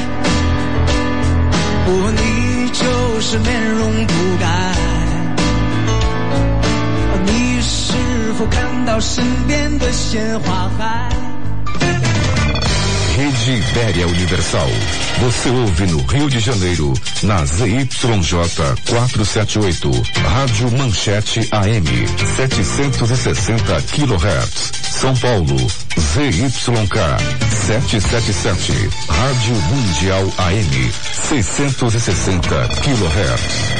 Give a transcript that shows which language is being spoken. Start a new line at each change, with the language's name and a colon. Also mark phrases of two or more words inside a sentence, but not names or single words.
Chinese: 你就是面容不改，你是否看到身边的鲜花海？
Portuguese: Rede Ibéria Universal. Você ouve no Rio de Janeiro, na ZYJ 478, Rádio Manchete AM 760 kHz. São Paulo, ZYK 777, Rádio Mundial AM 660 kHz.